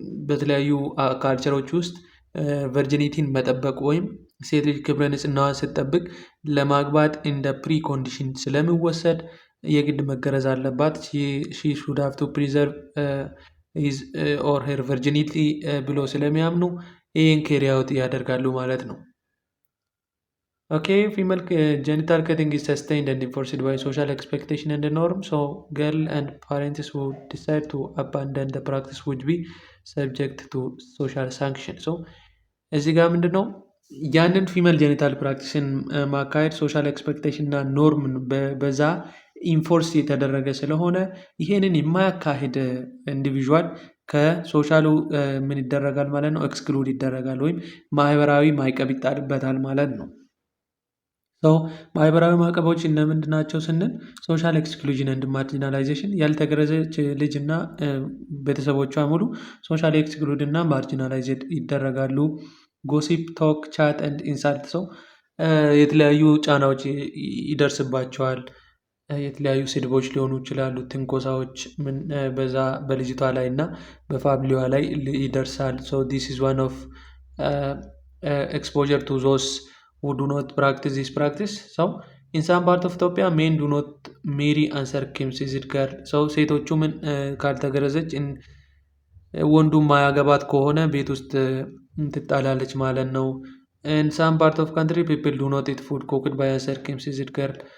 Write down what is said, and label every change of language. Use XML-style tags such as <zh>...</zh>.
<am>በተለያዩ ካልቸሮች ውስጥ ቨርጂኒቲን መጠበቅ ወይም ሴት ልጅ ክብረ ንጽህናዋን ስትጠብቅ ለማግባት እንደ ፕሪ ኮንዲሽን ስለሚወሰድ የግድ መገረዝ አለባት።</am> <en>ሺ ሹድ ሃቭ ቱ ፕሪዘርቭ ሂዝ ኦር ሄር ቨርጂኒቲ ብሎ ስለሚያምኑ ይህን ኬሪ አውት ያደርጋሉ ማለት ነው። ኦኬ ፊሜል ጀኒታል ከቲንግ is sustained and enforced by social expectation and norm. So girl and parents who decide to abandon the practice would be subject to social sanction.</en> <am>So እዚህ ጋር ምንድን ነው ያንን ፊሜል ጀኒታል ፕራክቲስን ማካሄድ ሶሻል ኤክስፔክቴሽን እና ኖርም በዛ ኢንፎርስ የተደረገ ስለሆነ ይሄንን የማያካሄድ ኢንዲቪዥዋል ከሶሻሉ ምን ይደረጋል ማለት ነው? ኤክስክሉድ ይደረጋል ወይም ማህበራዊ ማዕቀብ ይጣልበታል ማለት ነው። ማህበራዊ ማዕቀቦች እነምንድን ናቸው ስንል</am> <en>ሶሻል ኤክስክሉዥን ኤንድ ማርጂናላይዜሽን፣</en> <am>ያልተገረዘች ልጅ እና ቤተሰቦቿ ሙሉ ሶሻል ኤክስክሉድ እና ማርጂናላይዝድ ይደረጋሉ።</am> <en>ጎሲፕ ቶክ ቻት ኤንድ ኢንሳልት፣</en> <am>ሰው የተለያዩ ጫናዎች ይደርስባቸዋል። የተለያዩ ስድቦች ሊሆኑ ይችላሉ፣ ትንኮሳዎች በዛ በልጅቷ ላይ እና በፋሚሊዋ ላይ ይደርሳል።</am> <en>ሶ ዲስ ኢዝ ዋን ኦፍ ኤክስፖዠር ቱ ዞስ who do not practice this practice. So in some part of Ethiopia men do not marry uncircumcised girl. So</en> <am>ሴቶቹ ምን ካልተገረዘች ወንዱ ማያገባት ከሆነ ቤት ውስጥ ትጣላለች ማለት ነው።</am> <en>in some part of country people do not eat food cooked by uncircumcised girl.</en>